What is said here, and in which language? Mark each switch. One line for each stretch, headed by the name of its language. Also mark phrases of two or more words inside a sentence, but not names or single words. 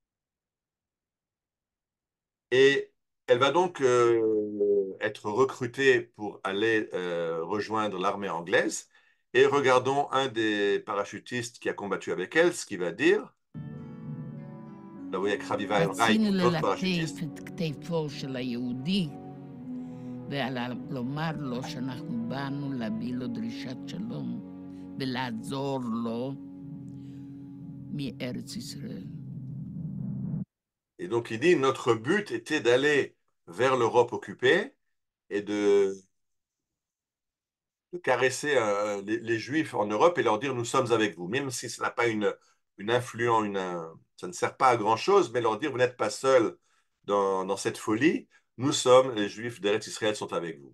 French: Et elle va donc être recrutée pour aller rejoindre l'armée anglaise. Et regardons un des parachutistes qui a combattu avec elle, ce qu'il va dire. Là, vous voyez avec Raviva El Rai, l'autre parachutiste.
Hebrew: ולומר לו שאנחנו באנו להביא לו דרישת שלום ולעזור לו מארץ ישראל.
French: Et donc il dit, notre but était d'aller vers l'Europe occupée et de caresser les Juifs en Europe et leur dire, nous sommes avec vous. Même si ça n'a pas une influence, ça ne sert pas à grand-chose, mais leur dire, vous n'êtes pas seuls dans cette folie, nous sommes, les Juifs d'Eretz Israël sont avec vous.